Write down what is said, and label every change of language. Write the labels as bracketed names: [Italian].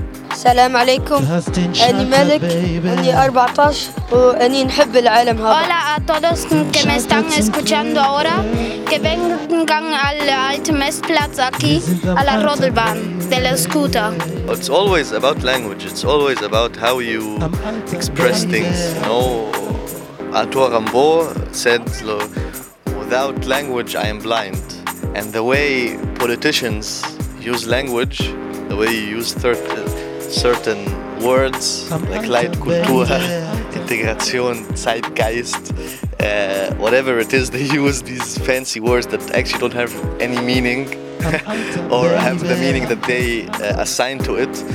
[Arabic] السلام عليكم اني ملك اني 14 واني نحب العالم هذا هلا [Spanish] todos que me están escuchando ahora que vengan al alte Messplatz aquí a la Rodelbahn del scooter. [English] It's always about language, it's always about how you express things, you know, Arthur Rimbaud said, without language I am blind. And the way politicians use language, the way you use certain words, like Leitkultur, Integration, Zeitgeist, whatever it is, they use these fancy words that actually don't have any meaning or have the meaning that they assign to it.